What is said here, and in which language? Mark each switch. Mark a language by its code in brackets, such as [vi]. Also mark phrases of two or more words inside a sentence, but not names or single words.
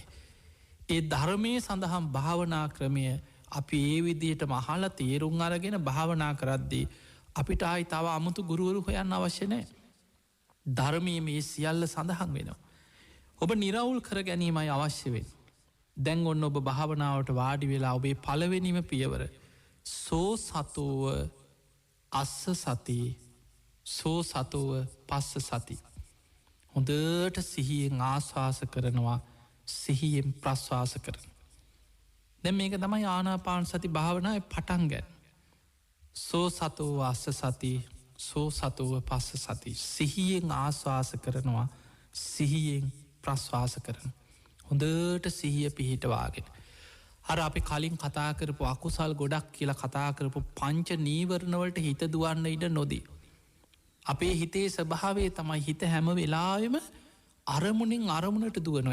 [si] ඒ ධර්මය සඳහම් භාවනා ක්‍රමය අපි ඒ විදියට මහල තේරුම් අරගෙන භාවනා කරද්දී අපිට ආයි තව අමුතු ගුරුවරු හොයන්න අවශ්‍යනෑ. ධර්මය මේ සියල්ල සඳහන් වෙනවා. ඔබ නිරවුල් කර ගැනීමයි අවශ්‍ය වෙන්. දැන් ඔන්න ඔබ භාවනාවට වාඩි වෙලා ඔබේ පළවෙනිම පියවර [pi] සෝ සතෝව අස්ස සති සෝ සතෝව පස්ස සති. [si] හොඳට සිහියෙන් ආශවාස කරනවා සිහියෙන් ප්‍රශ්වාස කරන. දැ මේක තමයි ආනාපාන සති භාවනාව පටන් ගැන්. [pi] සෝ සතෝව අස්ස සති සෝ සතෝව පස්ස සති. [si] සිහියෙන් ආශවාස කරනවා සිහියෙන් ප්‍රශ්වාස කරන. හොඳට සිහිය පිහිටවාගෙන. අර අපි කලින් කතා කරපු අකුසල් ගොඩක් කියලා කතා කරපු පංච නීවරණවලට හිත දුවන්න ඉඩ නොදී. අපේ හිතේ ස්වභාවේ තමයි හිත හැම වෙලාවෙම අරමුණින් අරමුණට දුවනවා.